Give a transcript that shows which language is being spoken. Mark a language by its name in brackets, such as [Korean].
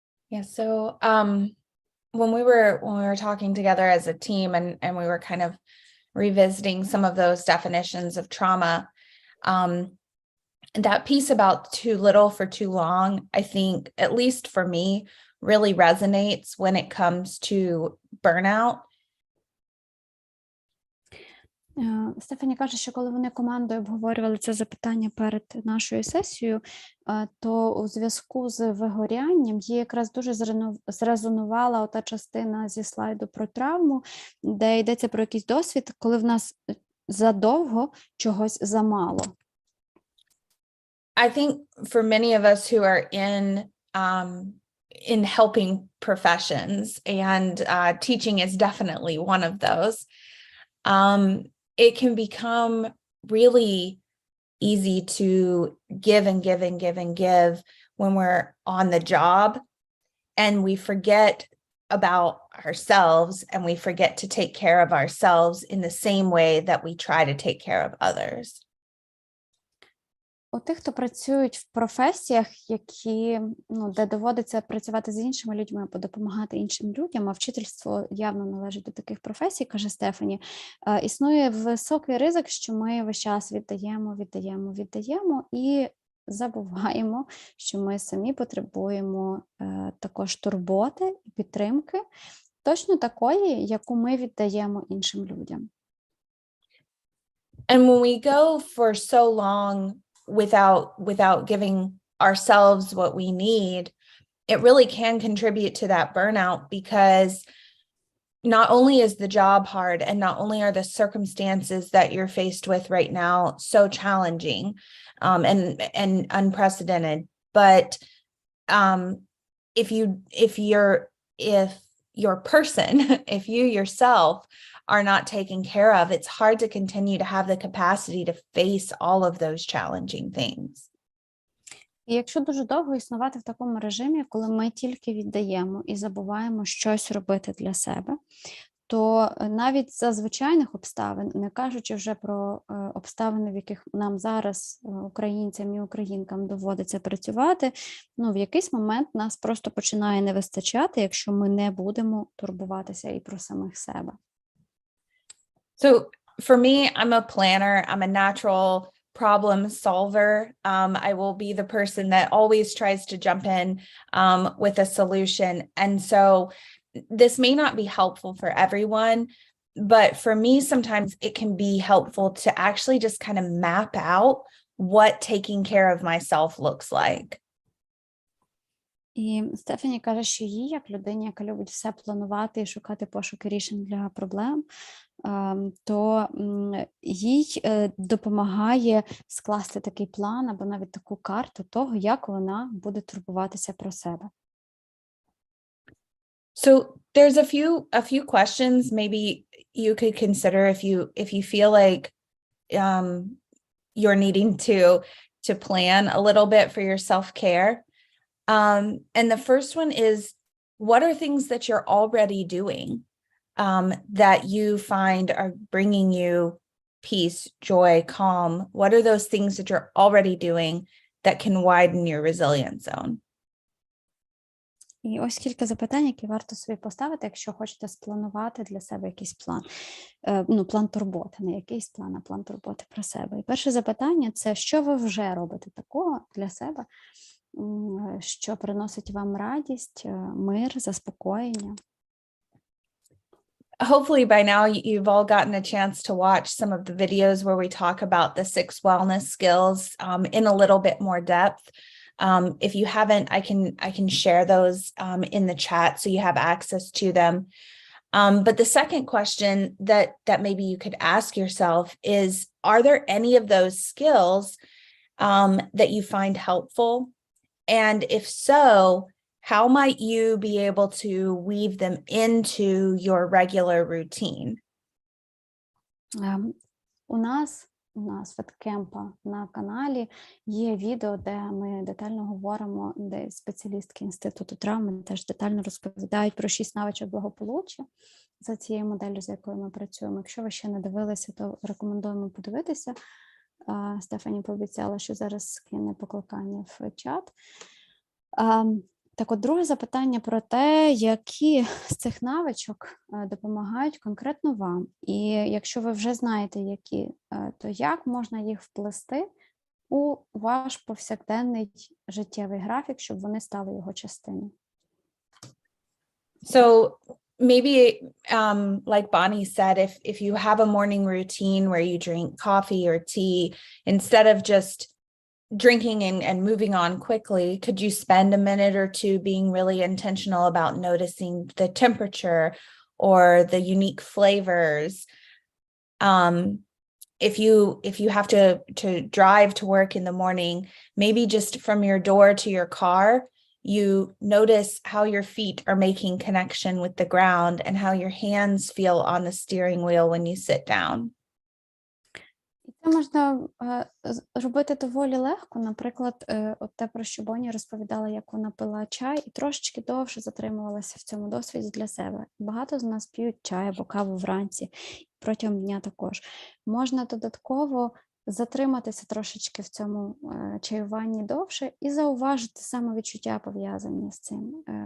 [English] Yeah, so when we were talking together as a team and we were kind of revisiting some of those definitions of trauma, that piece about too little for too long, I think, at least for me, really resonates when it comes to burnout. [Ukrainian] Стефані каже, що коли вони командою обговорювали це запитання перед нашою сесією, то у зв'язку з вигорянням їй якраз дуже зрезонувала ота частина зі слайду про травму, де йдеться про якийсь досвід, коли в нас задовго чогось замало. [English] I think for many of us who are in helping professions, and teaching is definitely one of those, it can become really easy to give and give and give and give when we're on the job, and we forget about ourselves, and we forget to take care of ourselves in the same way that we try to take care of others. [Ukrainian] У тих, хто працюють в професіях, де доводиться працювати з іншими людьми або допомагати іншим людям, а вчительство явно належить до таких професій, каже Стефані, існує високий ризик, що ми весь час віддаємо і забуваємо, що ми самі потребуємо також турботи і підтримки, точно такої, яку ми віддаємо іншим людям. [English] And when we go for so long without giving ourselves what we need, it really can contribute to that burnout, because not only is the job hard, and not only are the circumstances that you're faced with right now so challenging and unprecedented, but if your person, if you yourself are not taken care of, it's hard to continue to have the capacity to face all of those challenging things. [Ukrainian] І якщо дуже довго існувати в такому режимі, коли ми тільки віддаємо і забуваємо щось робити для себе, то навіть за звичайних обставин, не кажучи вже про обставини, в яких нам зараз, українцям і українкам, доводиться працювати, в якийсь момент нас просто починає не вистачати, якщо ми не будемо турбуватися і про самих себе. [English] So for me, I'm a planner. I'm a natural problem solver. I will be the person that always tries to jump in with a solution. And so this may not be helpful for everyone, but for me, sometimes it can be helpful to actually just kind of map out what taking care of myself looks like. [Ukrainian] І Стефані каже, що їй, як людині, яка любить все планувати і шукати пошуки рішень для проблем, то їй допомагає скласти такий план або навіть таку карту того, як вона буде турбуватися про себе. [English] So there's a few questions maybe you could consider if you feel like you're needing to plan a little bit for your self-care. And the first one is, what are things that you're already doing that you find are bringing you peace, joy, calm? What are those things that you're already doing that can widen your resilience zone? [Ukrainian] І ось кілька запитань, які варто собі поставити, якщо хочете спланувати для себе якийсь план. План турботи, не якийсь план, а план турботи про себе. І перше запитання – це що ви вже робите такого для себе, що приносить вам радість, мир, заспокоєння. [English] hopefully by now you've all gotten a chance to watch some of the videos where we talk about the 6 wellness skills in a little bit more depth. If you haven't, I can share those in the chat so you have access to them. But the second question that maybe you could ask yourself is, are there any of those skills that you find helpful? And if so, how might you be able to weave them into your regular routine? [Ukrainian] У нас Веткемпа на каналі є відео, де ми детально говоримо, де спеціалістки Інституту травми теж детально розповідають про 6 навичок благополуччя за цією моделлю, за якою ми працюємо. Якщо ви ще не дивилися, то рекомендуємо подивитися. Стефані пообіцяла, що зараз скине покликання в чат. Так от, друге запитання про те, які з цих навичок допомагають конкретно вам. І якщо ви вже знаєте, які, то як можна їх вплести у ваш повсякденний життєвий графік, щоб вони стали його частиною? [English] So maybe, like Bonnie said, if you have a morning routine where you drink coffee or tea, instead of just drinking and moving on quickly, could you spend a minute or two being really intentional about noticing the temperature or the unique flavors? If you have to drive to work in the morning, maybe just from your door to your car, you notice how your feet are making connection with the ground and how your hands feel on the steering wheel when you sit down. [Ukrainian] Це можна робити доволі легко. Наприклад, от те, про що Боні розповідала, як вона пила чай і трошечки довше затримувалася в цьому досвіді для себе. Багато з нас п'ють чай або каву вранці, протягом дня також. Можна додатково затриматися трошечки в цьому чаюванні довше і зауважити самовідчуття, пов'язані з цим.